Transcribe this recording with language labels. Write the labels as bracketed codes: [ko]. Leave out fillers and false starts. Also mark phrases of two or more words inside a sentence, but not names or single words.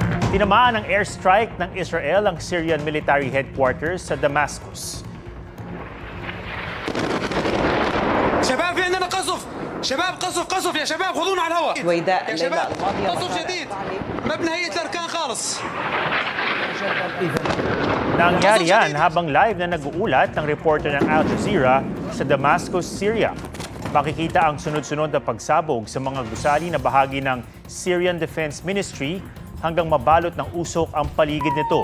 [tl] Tinamaan ng airstrike ng Israel ang [en] Syrian military headquarters [tl] sa Damascus. [ar] شباب في عندنا قصف شباب قصف يا شباب خذونا على الهواء ويداء يا الليلة شباب الماضية قصف جديد مبنى هيئة الأركان خالص [tl] Nangyari yan habang live na nag-uulat ng reporter ng Al Jazeera sa Damascus, Syria. Makikita ang sunod-sunod na pagsabog sa mga gusali na bahagi ng Syrian Defense Ministry hanggang mabalot ng usok ang paligid nito.